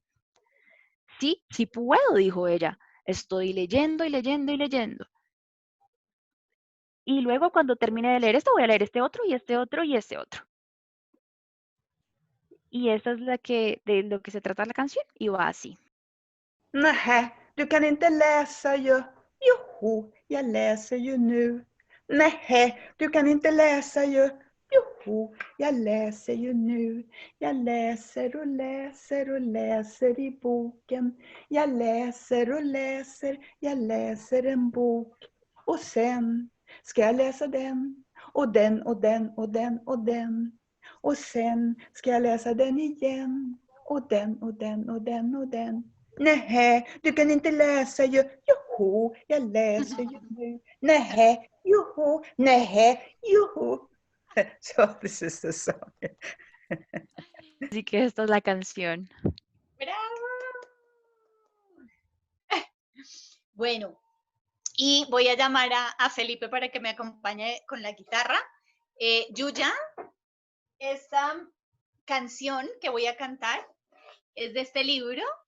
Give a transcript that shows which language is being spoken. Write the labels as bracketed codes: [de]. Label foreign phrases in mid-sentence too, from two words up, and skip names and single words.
[es] Sí, sí puedo, dijo ella. Estoy leyendo y leyendo y leyendo. Y luego cuando termine de leer esto, voy a leer este otro y este otro y este otro. Y esa es de lo que se trata la canción y va así. [sv] Nej, du kan inte läsa ju. Joho, jag läser ju nu. Nej, du kan inte läsa ju. Joho, jag läser ju nu. Jag läser och läser och läser i boken. Jag läser och läser, jag läser en bok. Och sen ska jag läsa den och den och den och den och den. Och sen ska jag läsa den igen. Och den och den och den och den. Nej, du kan inte läsa ju. Joho, jag läser ju nu. Nej, joho, nej, joho. [en] So this is the song. [es] Así que esta es la canción. ¡Bravo! Bueno, y voy a llamar a Felipe para que me acompañe con la guitarra. Yuya, esta canción que voy a cantar es de este libro.